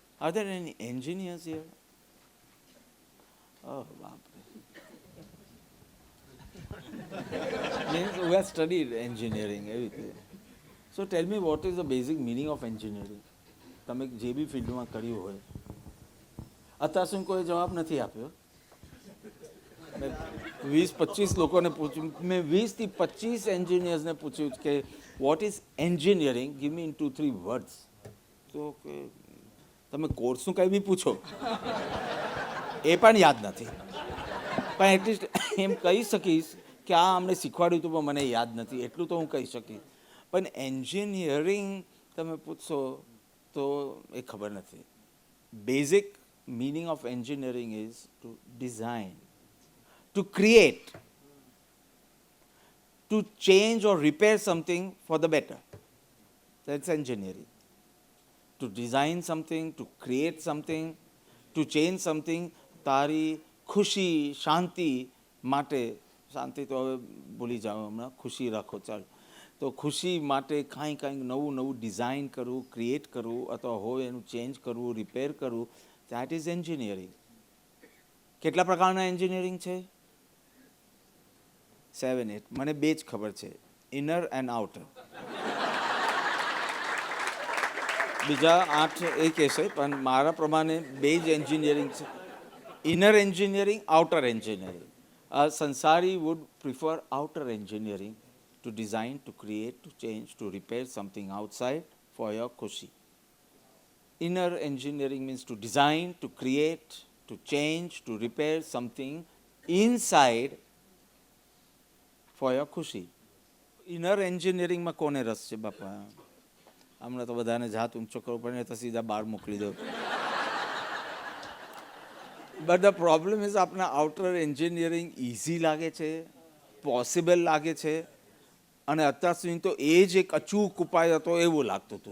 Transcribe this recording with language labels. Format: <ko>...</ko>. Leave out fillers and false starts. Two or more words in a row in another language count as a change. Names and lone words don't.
<en>Are there any engineers here?</en> <gu>Oh, બાપરે.</gu> <en>Means we have studied engineering, everything. So tell me, what is the basic meaning of engineering?</en> <gu>તમે જે બી ફિલ્ડમાં કર્યું હોય, અત્યાર સુધી કોઈ જવાબ નથી આપ્યો. મેં 20-25 લોકોને પૂછ્યું, મેં 20થી 25 એન્જિનિયર્સને પૂછ્યું કે</gu> <en>what is engineering, give me in 2-3 words.</en> <gu>તો કે તમે કોર્સનું કંઈ બી પૂછો એ પણ યાદ નથી, પણ એટલીસ્ટ એમ કહી શકીશ કે આ અમને શીખવાડ્યું હતું પણ મને યાદ નથી, એટલું તો હું કહી શકીશ. પણ એન્જિનિયરિંગ તમે પૂછશો તો એ ખબર નથી.</gu> <en>બેઝિક meaning of engineering is to design, to create, to change or repair something for the better. That's engineering. To design something, to create something, to change something.</en> <gu>તારી ખુશી શાંતિ માટે, શાંતિ તો હવે ભૂલી જાઓ હમણાં, ખુશી રાખો ચાલો. તો ખુશી માટે કાંઈ કાંઈક નવું નવું ડિઝાઇન કરવું, ક્રિએટ કરવું, અથવા હોય એનું ચેન્જ કરવું, રિપેર કરવું,</gu> <en>that is engineering.</en> <gu>કેટલા પ્રકારના એન્જિનિયરિંગ છે? 7-8. મને બે જ ખબર છે,</gu> <en>inner and outer.</en> <gu>બીજા 8 એ કહેશે, પણ મારા પ્રમાણે બે જ એન્જિનિયરિંગ છે,</gu> <en>inner engineering, outer engineering. સંસારી would prefer outer engineering, to design, to create, to change, to repair something outside for your khushi. Inner engineering means to design, to create, to change, to repair something inside for your khushi. Inner engineering</en> <gu>માં કોને રસ છે બાપા? હમણાં તો બધાને જાત ઊંચો કરવો પડે તો સીધા બહાર મોકલી દો.</gu> <en>but the problem is</en> <gu>આપણા</gu> <en>outer engineering easy</en> <gu>લાગે છે, પોસિબલ લાગે છે, અને અત્યાર સુધી તો એ જ એક અચૂક ઉપાય હતો એવું લાગતું હતું.</gu>